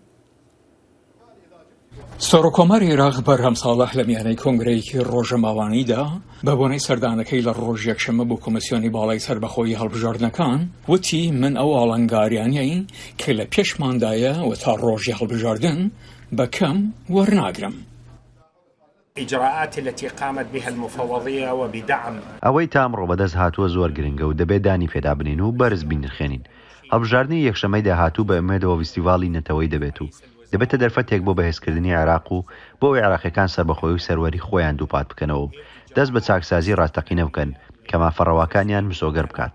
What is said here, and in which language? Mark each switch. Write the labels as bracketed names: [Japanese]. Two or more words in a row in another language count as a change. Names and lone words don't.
[Central Kurdish] سەرۆکۆمەری عێراق بەرهەم ساڵح لە میانەی کۆنگرەیەکی ڕۆژەماوانیدا بە بۆنەی سەردانەکەی لە ڕۆژ یەکشەمە بۆ کۆمسیۆنی باڵای سەربەخۆیی هەڵبژاردنەکان وتی من ئەو ئاڵنگاریانیەی کە لە پێشماندایە و تا ڕۆژی هەڵبژاردن بەکەم وەرناگرم. [Arabic] إجراءات التي قامت بها المفوضية وبدعم [Central Kurdish] ئەوەی تامڕۆ بەدەست هاتووە زۆر گرنگە و دەبێت دانی پێدا بنین و بەرز بینرخێنین. هەڵبژاردننی یەکشەمەی داهاتوو بە ئومێدەوە فیستیڤاڵی نەتەوەی دەبێت و دەبێتە دەرفەتێک بۆ بەهێزکردنی عێراق و بۆ ئەوەی عێراقیەکان سەربەخۆی و سەروەری خۆیان دووپات بکەنەوە دەست بە چاکسازی ڕاستەقینە بکەن کە مافەڕەواکانیان مسۆگەر بکات.